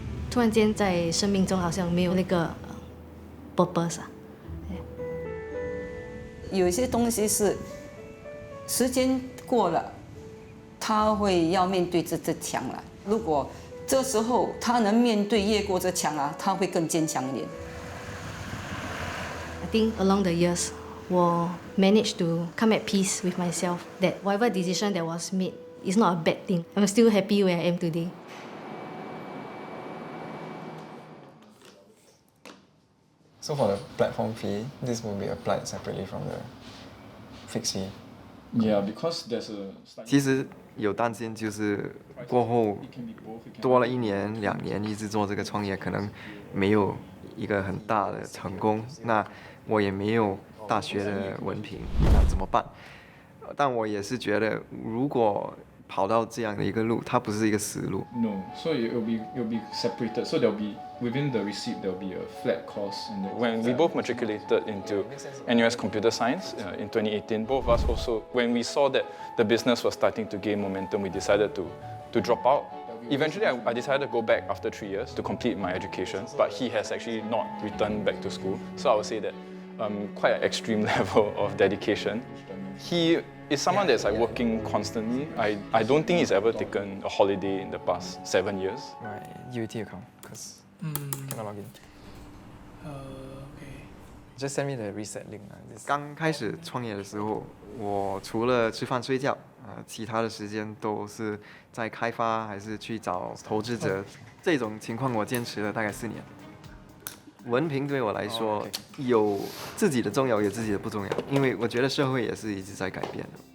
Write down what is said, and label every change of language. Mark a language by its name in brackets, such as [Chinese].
[Chinese] 突然间在生命中好像没有那个 purpose 啊。有一些东西是时间过了，他会要面对这墙了。如果这时候他能面对越过这墙啊，他会更坚强一点。 [English] I think along the years, 我 managed to come at peace with myself that whatever decision that was made is not a bad thing. I'm still happy where I am today. So for the platform fee, this will be applied separately from the fixed fee. Yeah, because there's a. [Chinese] 其实有担心，就是过后多了1年、2年一直做这个创业，可能没有一个很大的成功。那我也没有大学的文凭，那怎么办？但我也是觉得，如果跑到这样的一个路，它不是一个死路。 [English] No, so it'll be separated. So there'll be within the receipt there'll be a flat cost. When we both matriculated into NUS Computer Science in 2018, both of us also, when we saw that the business was starting to gain momentum, we decided to drop out. Eventually, I decided to go back after 3 years to complete my education, but he has actually not returned back to school. So I would say that quite an extreme level of dedication. He is someone that's like working constantly. I don't think he's ever taken a holiday in the past 7 years. My UT account, because cannot log in. Okay. Just send me the reset link. [Chinese] 刚开始创业的时候，我除了吃饭睡觉，其他的时间都是在开发，还是去找投资者。这种情况我坚持了大概4年。文凭对我来说有自己的重要，有自己的不重要，因为我觉得社会也是一直在改变的。